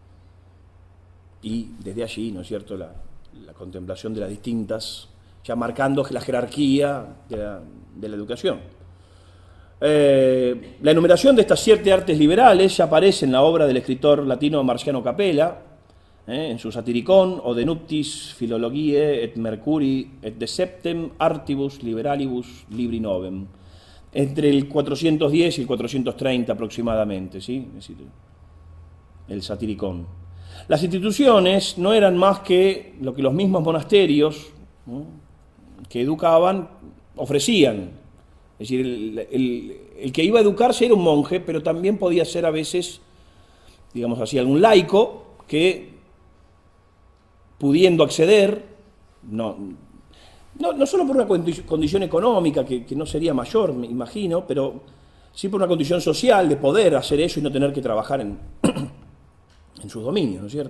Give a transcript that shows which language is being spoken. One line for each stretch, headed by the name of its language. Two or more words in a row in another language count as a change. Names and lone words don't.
Spanish: Y desde allí, ¿no es cierto?, la contemplación de las distintas, ya marcando la jerarquía de la educación. La enumeración de estas 7 artes liberales ya aparece en la obra del escritor latino Marciano Capella, en su Satiricon, o de nuptis philologiae et mercuri et de septem artibus liberalibus libri novem, entre el 410 y el 430 aproximadamente, ¿sí? Es decir, el Satiricon. Las instituciones no eran más que lo que los mismos monasterios ¿no?, que educaban, ofrecían. Es decir, el que iba a educarse era un monje, pero también podía ser a veces, digamos así, algún laico que, pudiendo acceder, no solo por una condición económica, que no sería mayor, me imagino, pero sí por una condición social de poder hacer eso y no tener que trabajar en sus dominios, ¿no es cierto?